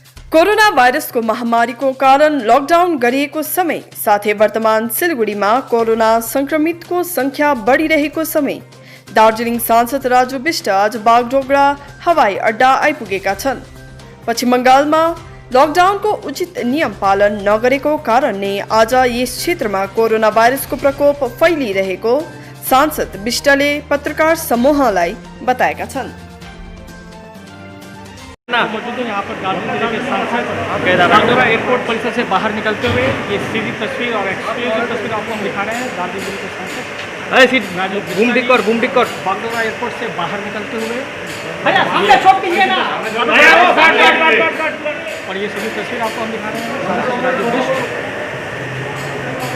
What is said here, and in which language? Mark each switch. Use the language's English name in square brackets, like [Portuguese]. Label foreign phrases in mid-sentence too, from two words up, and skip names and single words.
[Nepali] कोरोना भाइरसको महामारीको कारण लकडाउन गरिएको समय साथै वर्तमान सिलगढीमा कोरोना संक्रमितको संख्या बढिरहेको समय दार्जिलिङ सांसद राजु विष्ट आज बागडोगरा हवाई अड्डा आइपुगेका छन्। पश्चिम बंगालमा लकडाउनको उचित नियम पालन नगरेको कारण नै आज यस क्षेत्रमा कोरोना भाइरसको प्रकोप फैलिरहेको सांसद विष्टले पत्रकार समूहलाई बताएका छन्। [Hindi] मौजूद है यहाँ पर दार्जिलिंग जिले के सांसद बागडोगरा एयरपोर्ट परिसर से बाहर निकलते हुए ये सीधी तस्वीर और एक्सक्लूसिव तस्वीर आपको हम दिखा रहे हैं। दार्जिलिंग जिले के सांसद घूम टिक बागडोगरा एयरपोर्ट से बाहर निकलते हुए और ये सीधी तस्वीर आपको हम दिखा रहे हैं सांसद राजू विष्ट।